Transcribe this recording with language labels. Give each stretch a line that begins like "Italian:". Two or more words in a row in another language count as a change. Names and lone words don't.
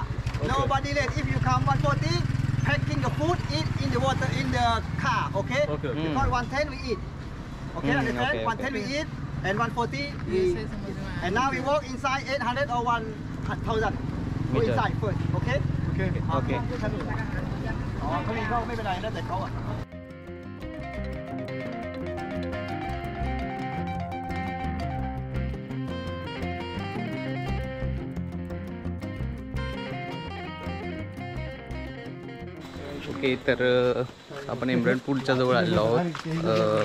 English: Nobody late. If you come 140, packing the food, eat in the water in the car. Okay. Okay. Because 110 we eat. Okay. Understand? okay, 110 we eat and 140 we. And now we walk inside 800 or 1,000. Go Meter. inside first. Okay. Okay. Okay.
Thai: อ๋อเขามีเข้าไม่เป็นไรนะแต่เขาอ่ะ
English: ओके.
Marathi: तर आपण एमरल्ड पूलच्या जवळ आलेलो आहोत.